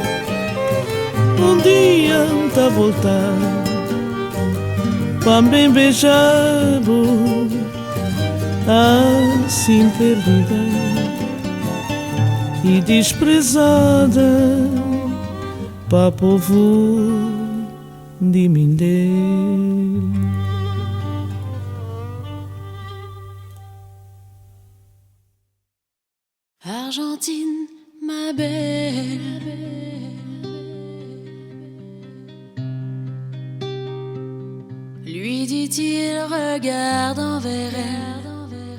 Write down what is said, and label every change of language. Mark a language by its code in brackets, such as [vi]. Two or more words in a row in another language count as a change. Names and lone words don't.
[kea] Dia tá voltar pra me beijar, assim perdida e desprezada pra povo de Mindelo. [fr] Argentine, ma belle, lui dit-il, regardant vers elle,